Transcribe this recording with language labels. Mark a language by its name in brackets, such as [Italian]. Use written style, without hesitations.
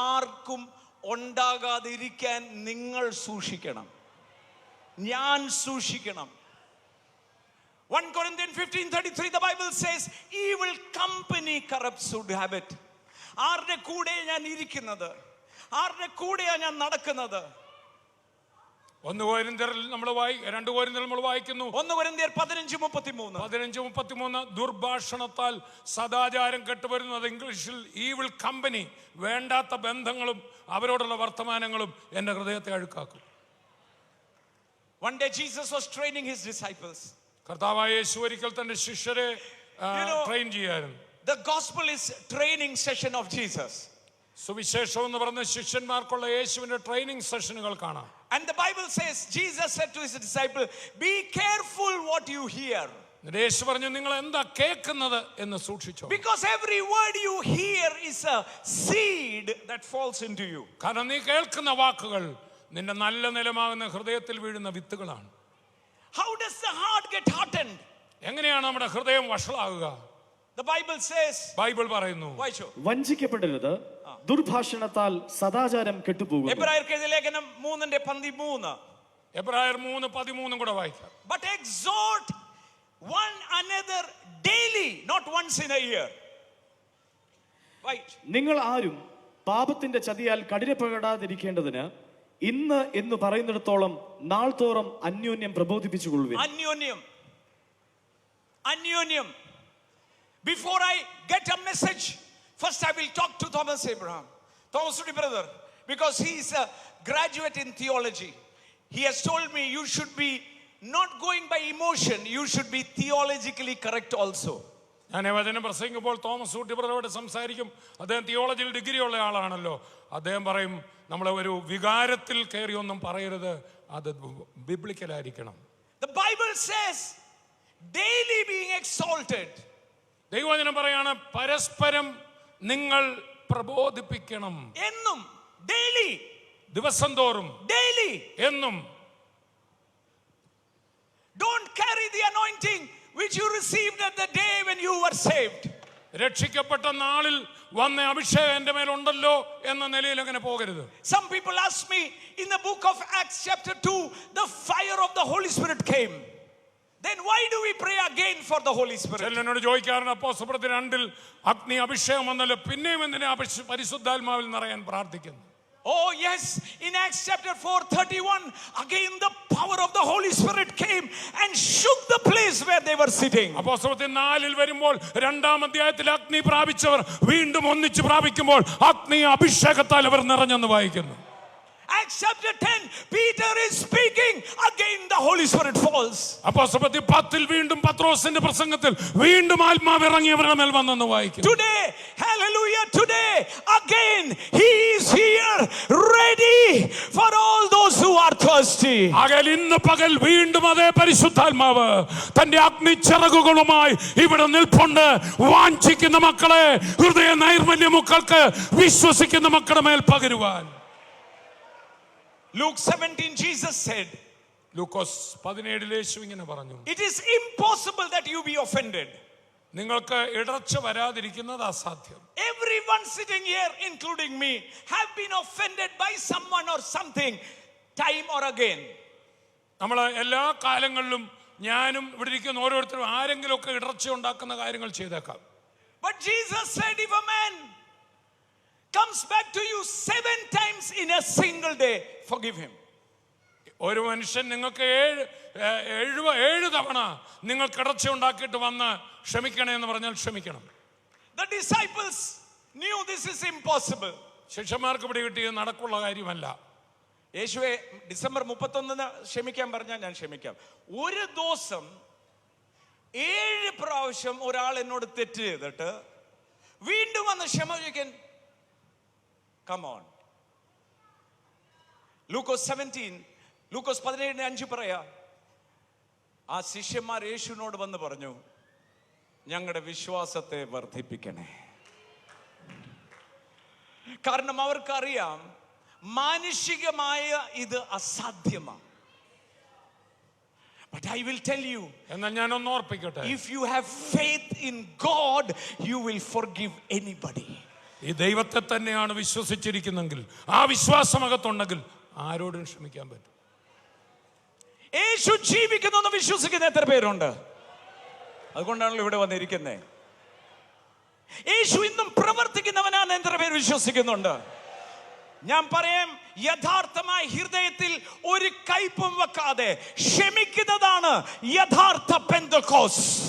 [Malayalam] ആർക്കും ഉണ്ടാകാതിരിക്കാൻ നിങ്ങൾ സൂക്ഷിക്കണം, ഞാൻ സൂക്ഷിക്കണം. [English] 1 Corinthians 15:33 the Bible says, evil company corrupts good habit. [Malayalam] ആരുടെ കൂടെ ഞാൻ ഇരിക്കുന്നത്, ആരുടെ കൂടെയാണ് ഞാൻ നടക്കുന്നത്. 1 കൊരിന്ത്യരിൽ നമ്മൾ 2 കൊരിന്ത്യരിൽ നമ്മൾ വായിക്കുന്നു, 1 കൊരിന്ത്യർ 15:33 ദുർഭാഷണത്താൽ സദാചാരം കെട്ടുവരുന്നത്, ഇംഗ്ലീഷിൽ [English] evil company, [Malayalam] വേണ്ടാത്ത ബന്ധങ്ങളും അവരോടുള്ള വർത്തമാനങ്ങളും എൻ്റെ ഹൃദയത്തെ അഴുക്കാക്കും. [English] One day Jesus was training his disciples. [Malayalam] കർത്താവായ യേശു ഒരിക്കൽ തന്റെ ശിഷ്യരെ ട്രെയിൻ ചെയ്യായിരുന്നു. [English] The gospel is training session of Jesus. [Malayalam] സുവിശേഷം എന്ന് പറഞ്ഞ ശിഷ്യന്മാർക്കുള്ള യേശുവിന്റെ ട്രെയിനിങ് സെഷനുകൾ കാണാം. [English] And the Bible says, Jesus said to his disciple, be careful what you hear. [Malayalam] യേശു പറഞ്ഞു, നിങ്ങൾ എന്താ കേൾക്കുന്നത് എന്ന് സൂക്ഷിച്ചോ. [English] Because every word you hear is a seed that falls into you. [Malayalam] കാരണം നീ കേൾക്കുന്ന വാക്കുകൾ നിന്റെ നല്ല നിലമാകുന്ന ഹൃദയത്തിൽ വീഴുന്ന വിത്തുകളാണ്. [English] How does the heart get hardened? [Malayalam] എങ്ങനെയാണ് നമ്മുടെ ഹൃദയം വഷളാകുക? [English] The Bible says, [Malayalam] ബൈബിൾ പറയുന്നു, വഞ്ചിക്കപ്പെടരുത്, ദുർഭാഷണത്താൽ സദാചാരം കെട്ടുപോകുന്നു. എബ്രായർക്കെഴുതിയ ലേഖനം 3:13. എബ്രായർ 3:13 കൂടെ വായിക്കാം. [English] But exhort one another daily, not once in a year. Right. [Malayalam] നിങ്ങൾ ആരും പാപത്തിന്റെ ചതിയാൽ കഠിനപ്പെടാതിരിക്കേണ്ടതിന് ഇന്ന് എന്ന് പറയുന്നിടത്തോളം നാൾ തോറും അന്യോന്യം പ്രബോധിപ്പിച്ചുകൊള്ളുവിൻ. Anyonym. [English] Before I get a message, first I will talk to Thomas Abraham, Thomas brother, because he is a graduate in theology. He has told me you should be not going by emotion, you should be theologically correct also. [Malayalam] ഞാൻ വചനം പ്രസംഗിക്കുമ്പോൾ Thomas Ooty ബ്രദറോട് സംസാരിക്കും. അദ്ദേഹം തിയോളജിയിൽ degree ഉള്ള ആളാണല്ലോ. അദ്ദേഹം പറയും, നമ്മളെ ഒരു വികാരത്തിൽ കയറി ഒന്നും പറയരുത്, അത് ബിബ്ലിക്കലായിരിക്കണം. [English] The Bible says daily being exalted. [Malayalam] ദൈവവചനം പറയാണ്, പരസ്പരം നിങ്ങൾ പ്രബോധിപ്പിക്കണം. എന്നും, [English] daily, [Malayalam] ദിവസം തോറും, [English] daily, [Malayalam] എന്നും. [English] Don't carry the anointing which you received at the day when you were saved. [Malayalam] രക്ഷിക്കപ്പെട്ട നാളിൽ വന്ന അഭിഷേകം എൻ്റെ മേലുണ്ടല്ലോ എന്ന നിലയിൽ അങ്ങനെ പോകരുത്. [English] Some people ask me, in the book of Acts chapter 2, the fire of the Holy Spirit came. Then why do we pray again for the Holy Spirit? [Malayalam] എന്നോട് ചോദിക്കാറുണ്ട്, അപ്പോസ്തലപ്രവൃത്തി 2 അഗ്നി അഭിഷേകം വന്നല്ലോ, പിന്നെയും എന്തിനാ പരിശുദ്ധാത്മാവിൽ നിറയാൻ പ്രാർത്ഥിക്കുന്നു? [English] Oh yes, in Acts chapter 4:31, again the power of the Holy Spirit came and shook the place where they were sitting. [Malayalam] അപ്പോസ്തലപ്രവൃത്തി 4 വരുമ്പോൾ 2-ാം അധ്യായത്തിൽ അഗ്നി പ്രാപിച്ചവർ വീണ്ടും ഒന്നിച്ച് പ്രാപിക്കുമ്പോൾ അഗ്നി അഭിഷേകത്താൽ അവർ നിറഞ്ഞെന്ന് വായിക്കുന്നു. [English] Acts chapter 10, Peter is speaking, again the Holy Spirit falls. [Malayalam] അപ്പോസ്തലപ്രവൃത്തി 10 വീണ്ടും പത്രോസിന്റെ പ്രസംഗത്തിൽ വീണ്ടും ആത്മാവ് ഇറങ്ങി അവരുടെ മേൽ വന്നെന്ന് വായിക്കുന്നു. [English] Today, hallelujah, today again he is here ready for all those who are thirsty. Almighty. [Malayalam] ആകയാൽ ഇന്ന് പകൽ വീണ്ടും അതേ പരിശുദ്ധാത്മാവ് തന്റെ അഗ്നിച്ചിറകുകളുമായി ഇവിടെ നിൽപ്പുണ്ട്. വാഞ്ചിക്കുന്ന മക്കളെ, ഹൃദയ നൈർമല്യ മക്കൾക്ക് വിശ്വസിക്കുന്ന മക്കളുടെ മേൽ പകരുവാൻ. [English] Luke 17, Jesus said, [Malayalam] ലൂക്കോസ് 17 യേശു ഇങ്ങനെ പറഞ്ഞു, [English] it is impossible that you be offended. [Malayalam] നിങ്ങൾക്ക് ഇടർച്ച വരാതിരിക്കുന്നത് അസാധ്യം. [English] Everyone sitting here, including me, have been offended by someone or something, time or again. [Malayalam] നമ്മൾ എല്ലാ കാലങ്ങളിലും ഞാനും ഇവിടെ ഇരിക്കുന്ന ഓരോരുത്തരും ആരെങ്കിലും ഒക്കെ ഇടർച്ച ഉണ്ടാക്കുന്ന കാര്യങ്ങൾ ചെയ്തേക്കാം. [English] But Jesus said, if a man comes back to you 7 times in a single day, forgive him. [Malayalam] ഒരു മനുഷ്യൻ നിങ്ങൾക്ക് 7 തവണ നിങ്ങൾക്ക് ഇടർച്ച ഉണ്ടാക്കിയിട്ട് വന്ന് ക്ഷമിക്കണേ എന്ന് പറഞ്ഞാൽ ക്ഷമിക്കണം. [English] The disciples knew this is impossible. [Malayalam] ശിഷ്യന്മാർക്ക് പിടി കിട്ടിയത് നടക്കുള്ള കാര്യമല്ല. യേശുവെ ഡിസംബർ 31 ക്ഷമിക്കാൻ പറഞ്ഞാൽ ഞാൻ ക്ഷമിക്കാം. ഒരു ദിവസം 7 പ്രാവശ്യം ഒരാൾ എന്നോട് തെറ്റ് ചെയ്തിട്ട് വീണ്ടും വന്ന് ക്ഷമ ചോദിക്കാൻ, [English] come on. [Malayalam] ലൂക്കോസ് 17:5 പറയാ, ആ ശിഷ്യന്മാർ യേശുവിനോട് വന്ന് പറഞ്ഞു, ഞങ്ങളുടെ വിശ്വാസത്തെ വർദ്ധിപ്പിക്കണേ. കാരണം അവർക്കറിയാം മാനുഷികമായ ഇത് അസാധ്യമാണ്. [English] But I will tell you, [Malayalam] എന്നാൽ ഞാൻ ഒന്ന് ഓർപ്പിക്കട്ടെ, [English] if you have faith in God, you will forgive anybody. [Malayalam] ഈ ദൈവത്തെ തന്നെയാണ് വിശ്വസിച്ചിരിക്കുന്നെങ്കിൽ, ആ വിശ്വാസമകത്തുണ്ടെങ്കിൽ ആരോടും ക്ഷമിക്കാൻ പറ്റും. യേശു ജീവിക്കുന്നു എന്ന് വിശ്വസിക്കുന്ന എത്ര പേരുണ്ട്? അതുകൊണ്ടാണല്ലോ ഇവിടെ വന്നിരിക്കുന്നത്. യേശു ഇന്നും പ്രവർത്തിക്കുന്നവനാണ് എത്ര പേര് വിശ്വസിക്കുന്നുണ്ട്? ഞാൻ പറയാം, യഥാർത്ഥമായ ഹൃദയത്തിൽ ഒരു കയ്പും വെക്കാതെ ക്ഷമിക്കുന്നതാണ് യഥാർത്ഥ പെന്തക്കോസ്.